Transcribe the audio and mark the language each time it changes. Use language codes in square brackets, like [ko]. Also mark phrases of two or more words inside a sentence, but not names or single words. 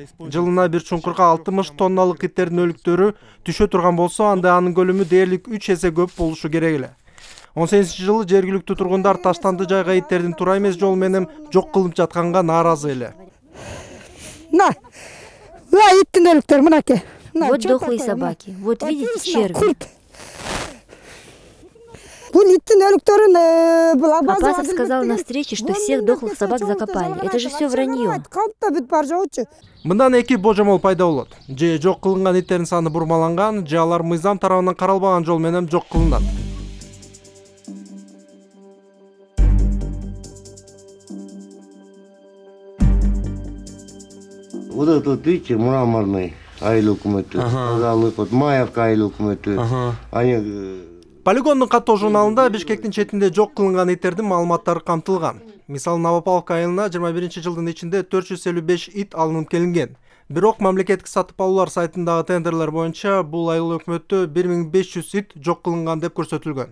[ky] Жылына бир чуңкурга 60 тонналык иттердин өлүктөрү түшө турган болсо, анда анын көлөмү дээрлик 3 эсе көп болушу керек эле. 18-жылы жергиликтүү тургундар Таштанды жайга иттердин туура эмес жол менен жок кылып жатканга нааразы эле. Иттин өлүктөрү мынакей. [ru] Вот дохлые собаки. Вот видите черви. [ky] Бул иттин өлүктөрүн [ru] Апасов сказал на встрече, что всех дохлых собак закопали. Это же все вранье. [ky] Калпта бүт бар жогучу. Мындан эки божомол пайда болот. Же жок кылынган иттердин саны бурмаланган, же алар мыйзам тарабынан каралбаган жол менен жок кылынат. [ru] Вот это вот, видите, мраморный [ky] айыл өкмөтү, [ru] вот Маевка [ky] айыл өкмөтү. [ru] Они [ky] Полигондун каттоо журналында Бишкектин четинде жок кылынган иттердин маалыматтары камтылган. Мисалы Новопавловка айылына 21-жылдын ичинде 455 ит алынып келинген. Бирок мамлекеттик сатып алуулар сайтындагы тендерлер боюнча бул айыл өкмөттө 1500 ит жок кылынган деп көрсөтүлгөн.